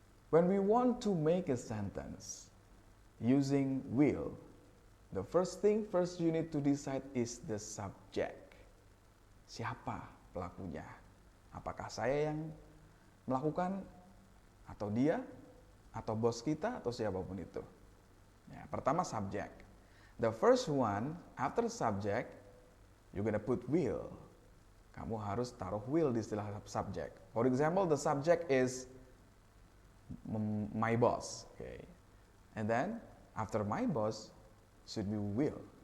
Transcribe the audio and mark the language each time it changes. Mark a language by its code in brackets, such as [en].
[en] When we want to make a sentence using will, the first you need to decide is the subject. [id] Siapa pelakunya? Apakah saya yang melakukan, atau dia, atau bos kita, atau siapapun itu. Ya, pertama subject. [en] The first one, after subject, you're gonna put will. [id] Kamu harus taruh will di istilah subject. [en] For example, the subject is my boss. Okay. And then, after my boss, should be will.